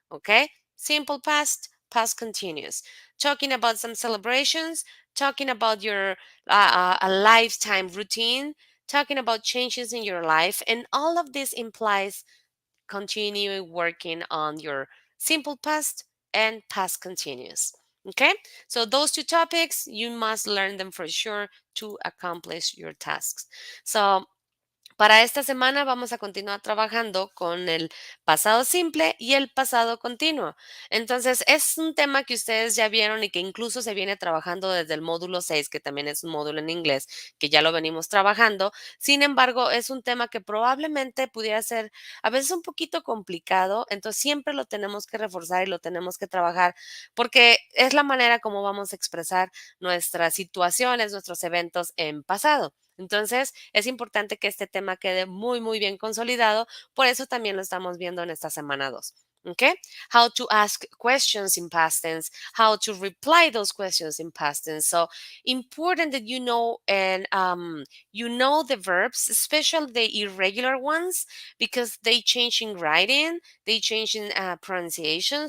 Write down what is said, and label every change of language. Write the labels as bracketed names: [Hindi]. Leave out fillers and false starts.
[English] Okay, simple past, past continuous. Talking about some celebrations, talking about your a lifetime routine, talking about changes in your life, and all of this implies continue working on your simple past and past continuous. Okay, so those two topics, you must learn them for sure to accomplish your tasks. [Spanish] So para esta semana vamos a continuar trabajando con el pasado simple y el pasado continuo. Entonces, es un tema que ustedes ya vieron y que incluso se viene trabajando desde el módulo 6, que también es un módulo en inglés, que ya lo venimos trabajando. Sin embargo, es un tema que probablemente pudiera ser a veces un poquito complicado, entonces siempre lo tenemos que reforzar y lo tenemos que trabajar porque es la manera como vamos a expresar nuestras situaciones, nuestros eventos en pasado. Entonces, es importante que este tema quede muy, muy bien consolidado. Por eso también lo estamos viendo en esta semana 2. [English] Okay? How to ask questions in past tense, how to reply those questions in past tense. So important that you know and you know the verbs, especially the irregular ones, because they change in writing, they change in pronunciation.